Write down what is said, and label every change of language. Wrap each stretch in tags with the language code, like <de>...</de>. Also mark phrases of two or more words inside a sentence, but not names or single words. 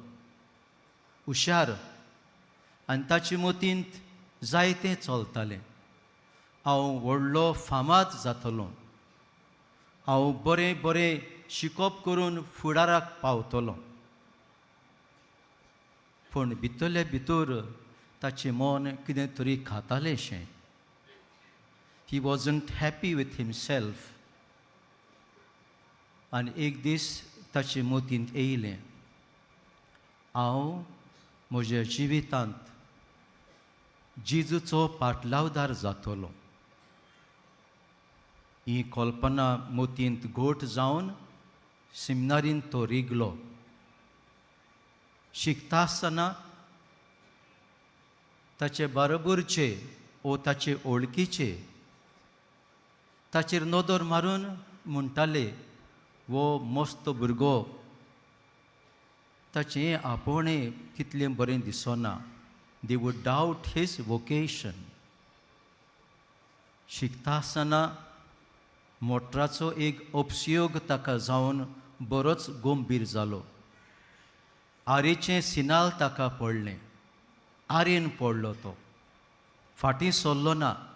<kok>हुशार आनी ताचे मतींत जायतें चलतालें. हांव व्हडलो फामाद जातलों, हांव बरें बरें शिकप करून फुडाराक पावतलों. पूण भितरले भितर ताचें मन कितें तरी खातालेशें.</kok> <en>He wasn't happy with himself.</en> <kok>आनी एक दीस ताचे मतींत येयलें, हांव म्हज्या जिवितांत जेजूचो पाटलावदार जातलों. ही कल्पना मतींत घोट जावन सेमिनारींत तो रिगलो. शिकता आसतना ताचे बरोबरचे वो ताचे ओळखीचे ताचेर नदर मारून म्हणटाले, वो मस्त भुरगो, ताचें आपोवणें कितलें बरें दिसना.</kok> <en>They would doubt his vocation.</en> <kok>शिकता आसतना मोटराचो एक उपयोग ताका जावन बरोच गंभीर जालो. आरेचें सिनाल ताका पडलें. आरेन पडलो तो. फाटीं सरलो ना.</kok>